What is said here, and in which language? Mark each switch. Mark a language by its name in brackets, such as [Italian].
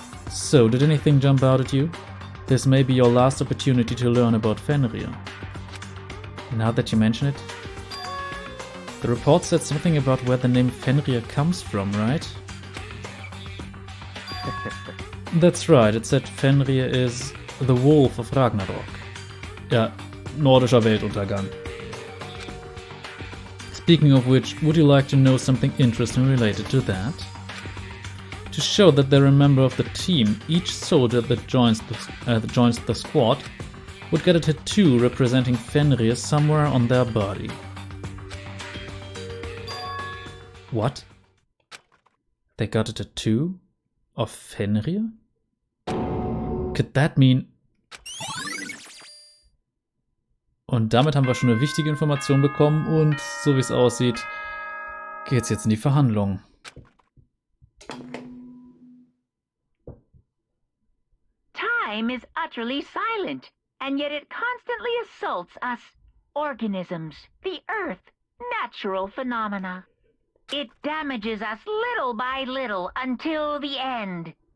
[English] So, did anything jump out at you? This may be your last opportunity to learn about Fenrir. Now that you mention it. The report said something about where the name Fenrir comes from, right? That's right, it said Fenrir is the Wolf of Ragnarok. [German] Ja, nordischer Weltuntergang. [English] Speaking of which, would you like to know something interesting related to that? To show that they're a member of the team, each soldier that joins the squad would get a tattoo representing Fenrir somewhere on their body. What? They got a tattoo of Fenrir? Could that mean... [German] Und damit haben wir schon eine wichtige Information bekommen und so wie es aussieht, geht's jetzt in die Verhandlungen. [English] Time is utterly silent, and yet it constantly assaults us, organisms, the earth, natural phenomena. It damages us little by little until the end.